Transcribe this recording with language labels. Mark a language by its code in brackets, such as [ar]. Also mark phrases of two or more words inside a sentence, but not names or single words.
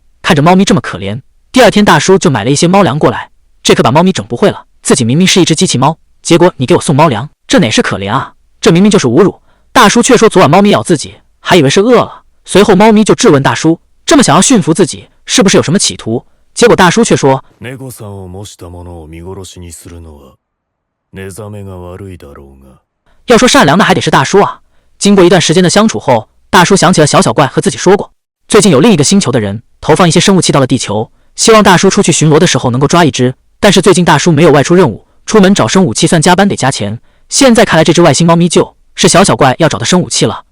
[zh] 看着猫咪这么可怜，第二天大叔就买了一些猫粮过来，这可把猫咪整不会了。自己明明是一只机器猫，结果你给我送猫粮，这哪是可怜啊，这明明就是侮辱。大叔却说昨晚猫咪咬自己，还以为是饿了。随后猫咪就质问大叔，这么想要驯服自己，是不是有什么企图？结果大叔却说， [ja] 猫さんを模したものを見殺しにするのは寝覚めが悪いだろうが。 [zh] 要说善良的还得是大叔啊。经过一段时间的相处后， 大叔想起了小小怪和自己说过，最近有另一个星球的人投放一些生物器到了地球，希望大叔出去巡逻的时候能够抓一只。但是最近大叔没有外出任务，出门找生武器算加班得加钱。现在看来这只外星猫咪就是小小怪要找的生武器了。